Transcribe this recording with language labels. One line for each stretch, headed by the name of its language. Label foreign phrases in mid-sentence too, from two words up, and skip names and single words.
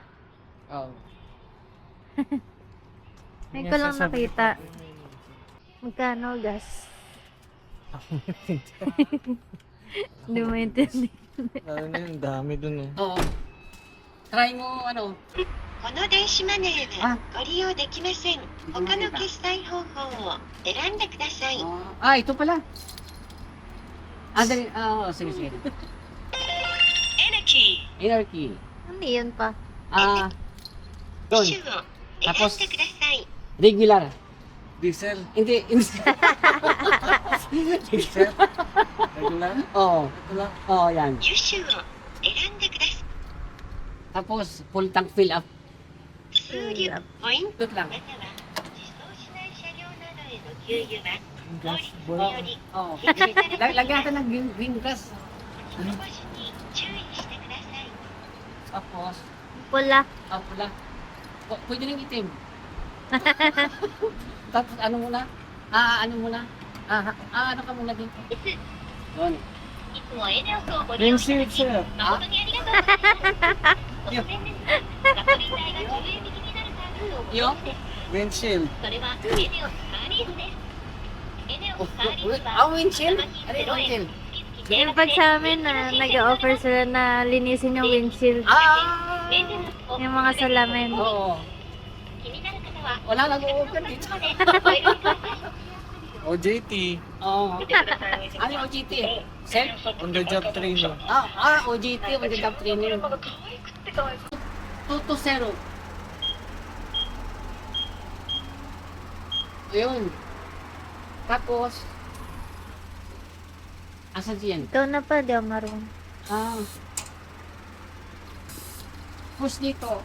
Filipino: Oo. May ko lang nakita. Magkano gas? Hindi mo intindi. Ano na yun, dami dun eh. Oo. Try mo, ano?
Japanese: この電子マネーあはご利用できません。他の決済方法を選んでください。
Filipino: Ito pala. Dali. Sige, sige.
Japanese: エナキ
English: Inner key.
Filipino: Ano yun pa? Doon.
Japanese: 機種を選んでください。
Filipino: Regular. Diesel. Hindi. Diesel. Regular. Oo. Ito lang. Oo, yan.
Japanese: 機種を選んでください。
Filipino: Tapos,
English: full tank fill up.
Japanese: 数量、ポイント、
Filipino: Ito lang.
Japanese: または自走しない車両などへの給油は
Filipino: Gas
Japanese: 降 ball. りより
Filipino: Oo. Lagyan natin ng green grass.
Japanese: 少しに注意してください。
Filipino: Tapos, Pula. pula. Pwede rin itim. Tapos ano muna? Ano muna? Ano ka muna dito? Yun.
Japanese: いつもエネオスをご利用いただ
Filipino: Windshield
Japanese: き
Filipino: sir.
Japanese: 誠にありがとうございます。突然ですが、ガソリン代が10円引きになるサービスをご存知です。
Filipino: Windshield.
Japanese: それはエネオスカーリーズです。エネオスカーリーズ
Filipino: Windshield?
Japanese: は
Filipino: Ano yung windshield? Yung pag sa amin na nag-offer sila na linisin yung windshield. Yung mga salamin. Oo.
Japanese: 気になる方は
Filipino: Wala nag-o-open dito.
Japanese: までおいろください。
Filipino: OJT. Oo. Ano yung OJT? Self?
English: On the job training. OJT, on the job training. 220.
Filipino: Ayun. Tapos, asa diyan? Ikaw na pa, di ako marunong. Push dito.